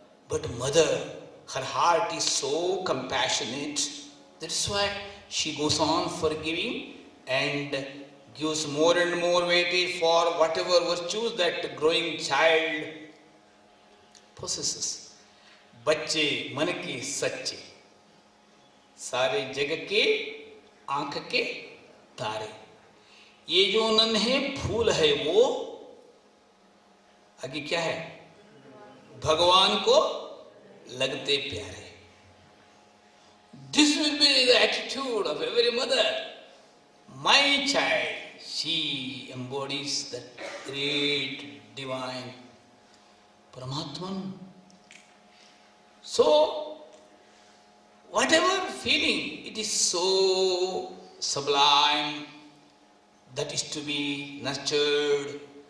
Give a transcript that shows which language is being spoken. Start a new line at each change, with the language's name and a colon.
English: But mother, her heart is so compassionate, that's why she goes on forgiving and gives more and more weightage for whatever virtues that growing child possesses.
Hindi: बच्चे मन के सच्चे, सारे जग के आंख के तारे, ये जो नन्हे फूल है वो आगे क्या है, भगवान को लगते प्यारे.
English: This will be the attitude of every mother. My child, she embodies that great divine Paramatman. So, whatever feeling, it is so sublime that is to be nurtured.